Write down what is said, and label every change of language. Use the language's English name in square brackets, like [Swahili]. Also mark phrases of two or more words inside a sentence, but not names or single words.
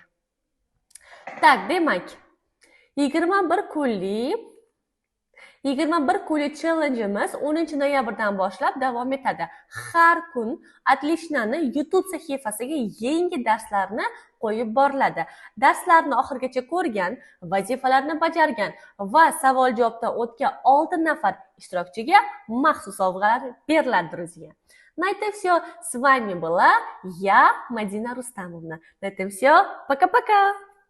[Uzbek] Tak, demak 21 kunlik challengeimiz 10-noyabrdan boshlab davom etadi. Har kun Atlishnani YouTube sahifasiga yangi darslarni qo'yib boriladi. Darslarni oxirigacha ko'rgan, vazifalarni bajargan va savol-javobdan o'tgan 6 nafar ishtirokchiga maxsus sovg'alar beriladi, [Russian] друзья. На этом все. С вами была я, Мадина Рустамовна. На этом все. Пока-пока.